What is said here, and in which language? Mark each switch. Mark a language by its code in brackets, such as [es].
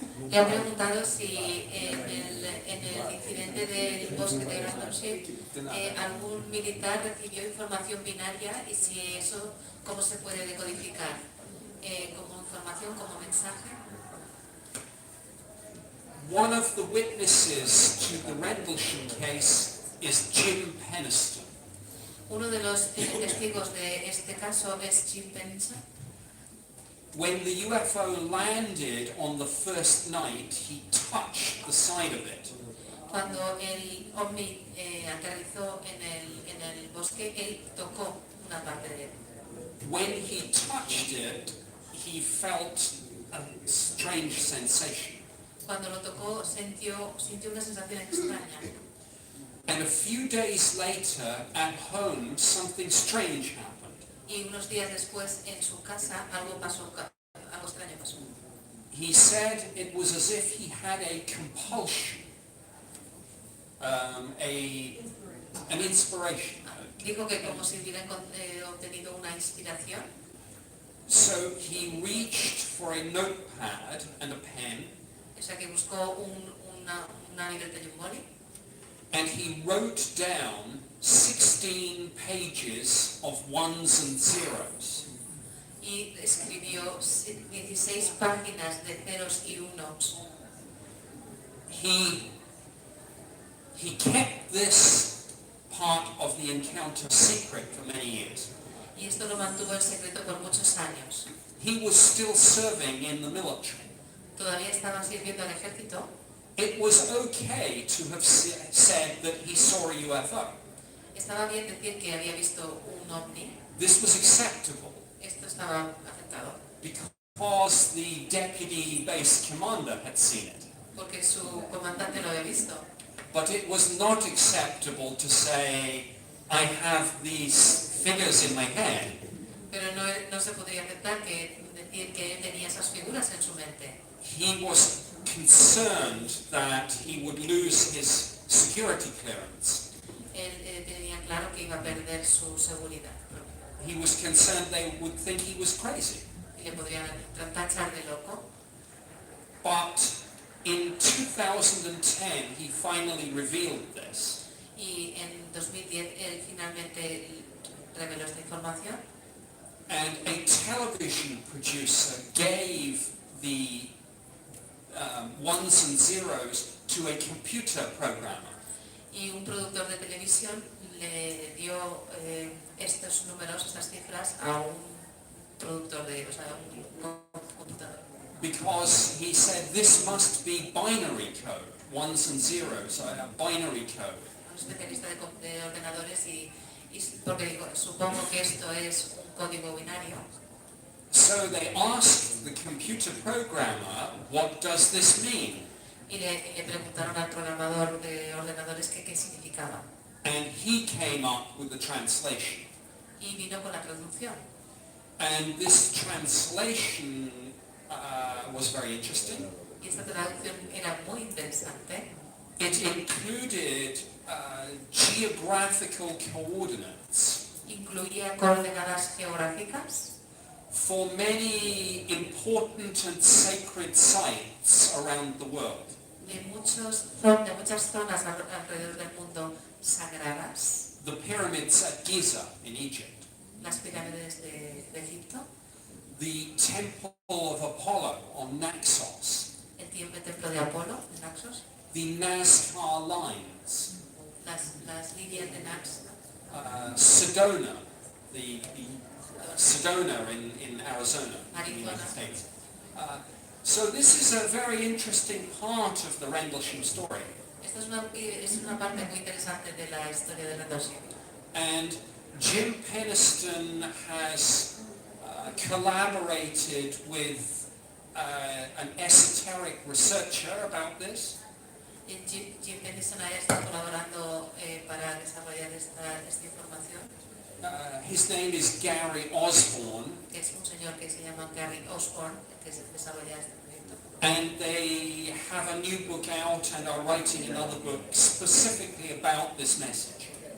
[es] Le ha preguntado si en el incidente del bosque de Township algún militar recibió información binaria y si eso, ¿cómo se puede decodificar? ¿Como información, como mensaje? [en] One of the witnesses to the Rendlesham case is Jim Penniston. [es] Uno de los testigos de este caso es Jim Penniston. [en] When the UFO landed on the first night, he touched the side of it. [es] Cuando el ovni aterrizó en el bosque, él tocó una parte de él. [en] When he touched it, he felt a strange sensation. [es] Cuando lo tocó, sintió una sensación extraña. [en] And a few days later, at home, something strange happened. [es] Y unos días después, en su casa, algo extraño pasó. [en] He said it was as if he had a compulsion, an inspiration. [es] Dijo que como si hubiera obtenido una inspiración. [en] So he reached for a notepad and a pen. [es] O sea que buscó una libreta y un boli. [en] And he wrote down 16 pages of ones and zeros. [es] Y escribió 16 páginas de ceros y unos. [en] He kept this part of the encounter secret for many years. [es] Y esto lo mantuvo en secreto por muchos años. [en] He was still serving in the military. [es] Todavía estaba sirviendo al ejército. [en] It was okay to have said that he saw a UFO. [es] Estaba bien decir que había visto un ovni. [en] This was acceptable. [es] Esto estaba aceptado. [en] Because the deputy base commander had seen it. [es] Porque su comandante lo había visto. [en] But it was not acceptable to say, I have these figures in my head. [es] Pero no se podría aceptar decir que él tenía esas figuras en su mente. [en] He was concerned that he would lose his security clearance. [es] Él tenía claro que iba a perder su seguridad. [en] He was concerned they would think he was crazy. [es] Y le podrían tachar de loco. [en] But in 2010 he finally revealed this. [es] Y en 2010 él finalmente reveló esta información. [en] And a television producer gave the ones and zeros to a computer programmer. [es] Y un productor de televisión le dio estos números, estas cifras, a un productor de, un computador. [en] Because he said this must be binary code, ones and zeros, a binary code. [es] Un especialista de ordenadores y porque digo, supongo que esto es un código binario. [en] So they asked the computer programmer, what does this mean? [es] Y le preguntaron al programador de ordenadores qué significaba. [en] And he came up with the translation. [es] Y vino con la traducción. [en] And this translation was very interesting. [es] Y esta traducción era muy interesante. [en] It included geographical coordinates [es] Incluía coordenadas geográficas [en] for many important and sacred sites around the world. [es] de muchas zonas alrededor del mundo sagradas. [en] The pyramids at Giza in Egypt, [es] Las pirámides de Egipto, [en] the temple of Apollo on Naxos, [es] el templo de Apolo en Naxos, [en] the Nazca lines, [es] las líneas de Nax, [en] Sedona, the Sedona in Arizona, in the United [es] Arizona. [en] States. So this is a very interesting part of the Rendlesham story. [es] Esta es una parte muy interesante de la historia de Rendlesham. [en] And Jim Penniston has collaborated with an esoteric researcher about this. [es] Jim Penniston está colaborando para desarrollar esta información, [en] His name is Gary Osborne, [es] que es un señor que se llama Gary Osborne, que desarrolla este proyecto. [en] and they have a new book out and are writing another book specifically about this message.